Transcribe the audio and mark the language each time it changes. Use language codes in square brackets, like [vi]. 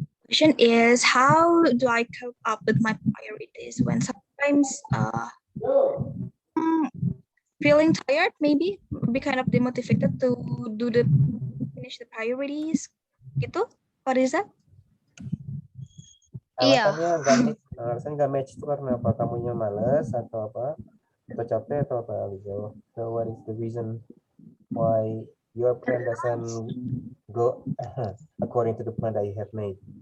[en] Question is, how do I cope up with my priorities when sometimes feeling tired, maybe be kind of demotivated to finish the priorities, gitu? What is that? [id] Alasannya nggak match itu karena apa? Kamunya males atau apa? Atau capek atau apa, Alizo? [en] So what is the reason why your plan doesn't go according to the plan that you have made?